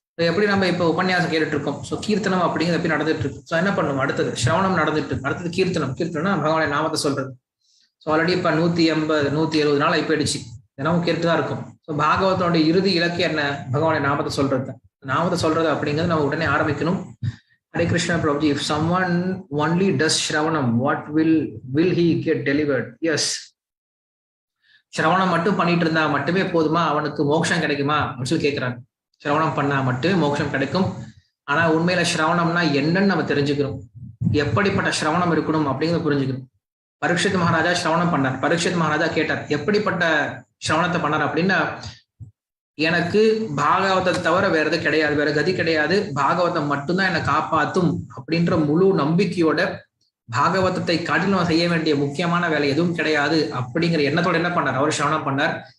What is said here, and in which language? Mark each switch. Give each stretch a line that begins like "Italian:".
Tamil: எப்படி நம்ம இப்போ உபன்யாசம் கேட்டுட்டு இருக்கோம். ஸோ கீர்த்தனம் அப்படிங்கிறது எப்படி நடந்துட்டு இருக்கு. ஸோ என்ன பண்ணுவோம், அடுத்தது சிரவணம் நடந்துட்டு இருக்கு, அடுத்தது கீர்த்தனம்னா பகவானுடைய நாமத்தை சொல்றது. ஸோ ஆல்ரெடி இப்ப 180 170 நாள் ஆயிடுச்சு, தினமும் கேட்டு தான் இருக்கும். ஸோ பாகவதனுடைய இறுதி இலக்கு என்ன? பகவானுடைய நாமத்தை சொல்றது. நாமத்தை சொல்றது அப்படிங்கிறது நம்ம உடனே ஆரம்பிக்கணும்.
English: Hare Krishna Prabhuji, if someone only does Shravanam, what will he get delivered? Yes.
Tamil: சிரவணம் மட்டும் பண்ணிட்டு இருந்தா மட்டுமே போதுமா, அவனுக்கு மோட்சம் கிடைக்குமா அப்படின்னு சொல்லி கேட்கிறாங்க. சிரவணம் பண்ணா மட்டும் மோட்சம் கிடைக்கும். ஆனா உண்மையில சிரவணம்னா என்னன்னு நம்ம தெரிஞ்சுக்கணும், எப்படிப்பட்ட சிரவணம் இருக்கணும் அப்படிங்கிறத புரிஞ்சுக்கணும். பரீட்சித் மகாராஜா சிரவணம் பண்ணார். பரீட்சித் மகாராஜா கேட்டார், எப்படிப்பட்ட சிரவணத்தை பண்ணார் அப்படின்னா, எனக்கு பாகவத்தை தவிர வேற எது கிடையாது, வேற கதி கிடையாது, பாகவதம் மட்டும்தான் என்னை காப்பாத்தும் அப்படின்ற முழு நம்பிக்கையோட பாகவதத்தை காட்டிலும் செய்ய வேண்டிய முக்கியமான வேலை எதுவும் கிடையாது அப்படிங்கிற எண்ணத்தோட என்ன பண்ணார், அவர் சிரவணம் பண்ணார்.